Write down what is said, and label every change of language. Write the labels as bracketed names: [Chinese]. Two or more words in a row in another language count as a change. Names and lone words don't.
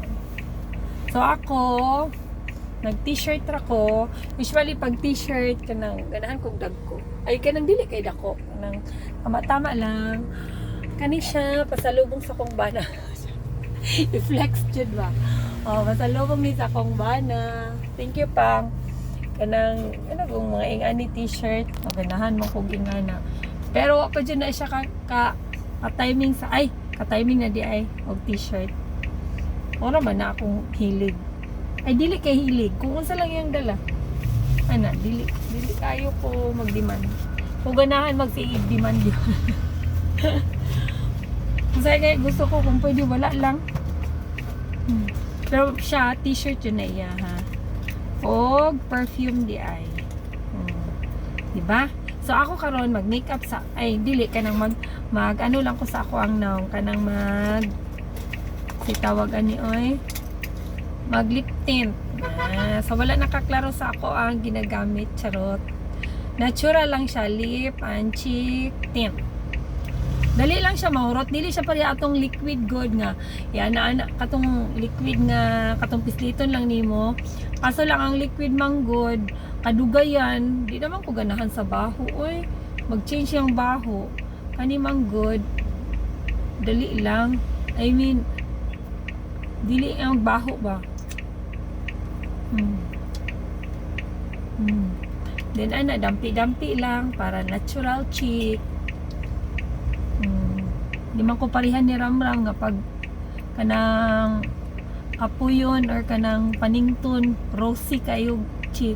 [Cebuano] So ako, nag-t-shirt ako. Usually pag t-shirt kanang ganahan kog dagko. Ay kanang dili kay dako. Kanang tama-tama lang. Kani siya pasalubong sa kong bana. I-flex jud ba? Oh, pasalubong ni sa kong bana. [English] Thank you pang. [Cebuano] Kanang kung mga ingani t-shirt, maganahan mo kog ingana. Pero pa jud na siya ka-timing sa ka-timing na di ay og t-shirt. Ora man na akong hilig. Ay dili kay hilig. Kung unsa lang yung dala. Ana, dili kayo ko mag-demand. Kung ganahan mag-siig demand yun. Kasi kaya gusto ko kung pwede wala lang. Pero siya, t-shirt yun na iya ha. O perfume di ay. Diba? So ako karon mag-makeup sa dili kanang mag ano lang ko sa ako ang naong kanang tawag ani oy mag [English] lip tint. [Cebuano] So wala nakaklaro sa ako ang ginagamit, charot. Natural lang siya, [English] lip and cheek tint. [Cebuano] Dali lang siya mahurot, dili siya pare atong liquid good nga. Yan na katong liquid nga katong pisliton lang nimo. Kaso lang ang liquid mang good, kadugayan, di naman ko ganahan sa baho oy. Mag-change yung baho. Kani mang good. Dali lang. [English] I mean, [Cebuano] dili ang baho ba? Then ana dampi-dampi lang para [English] natural cheek. [Cebuano] Di man ko parihan ni Ramram nga pag kanang apuyon or kanang panington rosy kayo cheek.